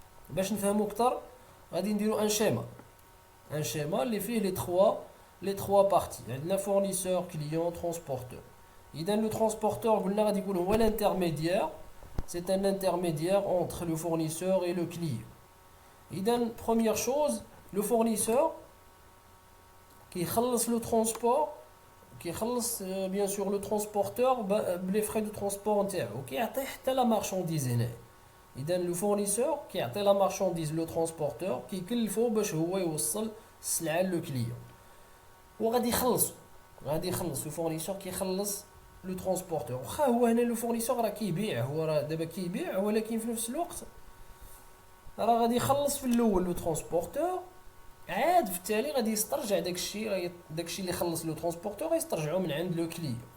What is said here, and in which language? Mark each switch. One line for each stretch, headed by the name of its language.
Arabic: باش نفهمو اكثر غادي نديرو ان شيما اللي فيه
French: لي تخوا بارتي.
Arabic: عندنا فورنيسور كليون ترونسبورتور. اذا لو ترونسبورتور قلنا غادي يكون هو الانترميديير.
French: C'est un intermédiaire entre le fournisseur et le client.
Arabic: إذا
French: première chose, le fournisseur qui يخلص le transport, qui يخلص bien sûr le transporteur les frais de transport
Arabic: نتاعو وكيعطي حتى
French: la marchandise هنا.
Arabic: إذا
French: le fournisseur
Arabic: كيعطي
French: la marchandise le transporteur
Arabic: كيكلفو باش هو يوصل السلعة لو كليون. وغادي يخلص le fournisseur كيخلص لو ترونسبورتور. واخا هو هنا لو فورنيسور راه كيبيع، هو راه دابا كيبيع، ولكن في نفس الوقت راه غادي يخلص في الاول لو ترونسبورتور، عاد في التالي غادي يسترجع داكشي اللي خلص لو ترونسبورتور غيسترجعو من عند لو كليون.